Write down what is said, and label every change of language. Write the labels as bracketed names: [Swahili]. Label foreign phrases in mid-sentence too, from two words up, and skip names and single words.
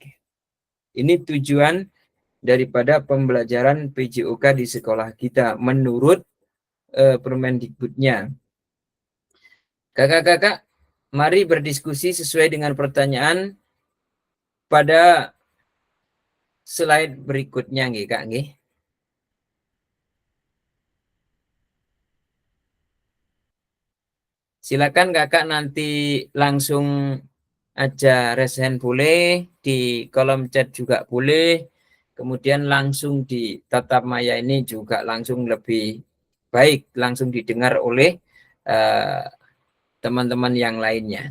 [Indonesian] Ini tujuan daripada pembelajaran PJOK di sekolah kita menurut Permendikbudnya. Kakak-kakak, mari berdiskusi sesuai dengan pertanyaan pada slide berikutnya nggih Kak nggih. Silakan Kakak nanti langsung aja resen boleh, di kolom chat juga boleh. Kemudian langsung di tatap maya ini juga langsung lebih baik, langsung didengar oleh teman-teman yang lainnya.